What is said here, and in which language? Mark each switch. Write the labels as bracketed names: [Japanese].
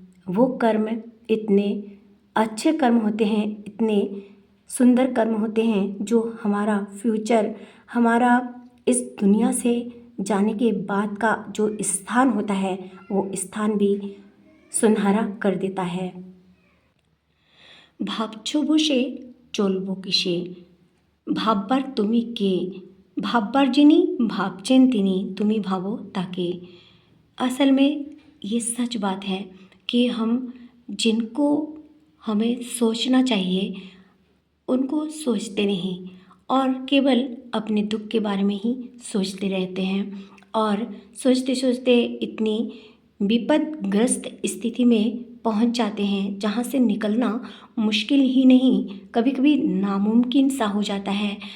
[Hindi] वो कर्म इतने अच्छे कर्म होते हैं, इतने सुंदर कर्म होते हैं जो हमारा फ्यूचर, हमारा इस दुनिया से जाने के बाद का जो स्थान होता है वो स्थान भी सुनहरा कर देता है। [Bangla] ভাবছো বসে চলবো কিসে, ভাববার তুমি কে, ভাববার যিনি ভাবছেন তিনি, তুমি ভাবো তাকে। [Hindi] असल में ये सच बात है कि हम जिनको हमें सोचना चाहिए उनको सोचते नहीं और केवल अपने दुख के बारे में ही सोचते रहते हैं, और सोचते सोचते इतनी विपदग्रस्त स्थिति में पहुंच जाते हैं जहां से निकलना मुश्किल ही नहीं, कभी कभी नामुमकिन सा हो जाता है।